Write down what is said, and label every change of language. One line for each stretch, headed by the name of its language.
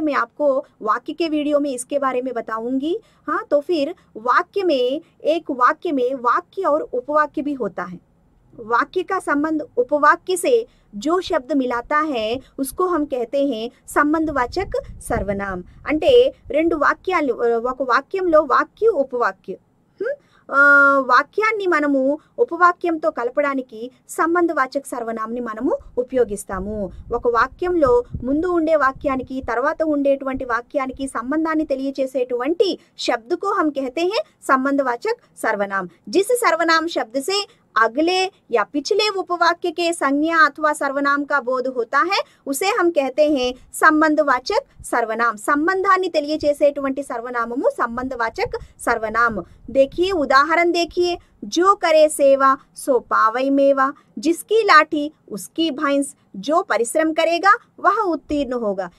Hindi: मैं आपको वाक्य के वीडियो में इसके बारे में बताऊंगी। हाँ, तो फिर वाक्य में वाक्य और उपवाक्य भी होता है। वाक्य का संबंध उपवाक्य से जो शब्द मिलाता है उसको हम कहते हैं संबंधवाचक सर्वनाम।
Telugu: అంటే రెండు వాక్యాలు, ఒక వాక్యంలో వాక్య ఉపవాక్య, వాక్యాన్ని మనము ఉపవాక్యంతో కలపడానికి సంబంధవాచక సర్వనామంని మనము ఉపయోగిస్తాము। ఒక వాక్యంలో ముందు ఉండే వాక్యానికి తర్వాత ఉండేటువంటి వాక్యానికి సంబంధాన్ని తెలియజేసేటువంటి
Hindi: शब्द को हम कहते हैं संबंधवाचक सर्वनाम। जिस सर्वनाम शब्द से अगले या पिछले उपवाक्य के संज्ञा अथवा सर्वनाम का बोध होता है उसे हम कहते हैं संबंधवाचक सर्वनाम। संबंधाన్ని
Telugu: తెలియజేసేటువంటి
Hindi: सर्वनामము संबंधवाचक सर्वनाम। देखिए उदाहरण देखिए, जो करे सेवा सो पावई मेवा, जिसकी लाठी उसकी भैंस, जो परिश्रम करेगा वह उत्तीर्ण होगा।